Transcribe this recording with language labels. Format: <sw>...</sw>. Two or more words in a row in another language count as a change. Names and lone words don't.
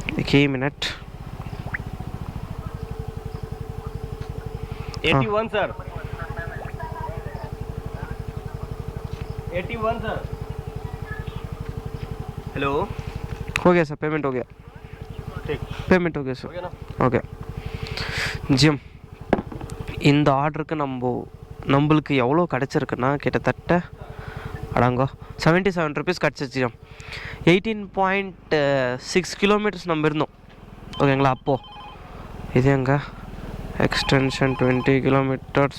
<en>Okay, minute. 81 sir. 81 sir.</en> <hi>हेलो हो गया सर, पेमेंट हो गया, ठीक पेमेंट हो गया हो सर. गया ना.</hi> <ta>ஓகே ஜிம், இந்த ஆர்டருக்கு நம்மளுக்கு எவ்வளோ கிடச்சிருக்குன்னா கிட்டத்தட்ட அடாங்கோ 77 ருபீஸ் கிடச்சிச்சு ஜிம். 18.6 கிலோமீட்டர்ஸ் நம்ம இருந்தோம் ஓகேங்களா. அப்போது இது எங்க எக்ஸ்டென்ஷன் 20 கிலோமீட்டர்ஸ்.</ta>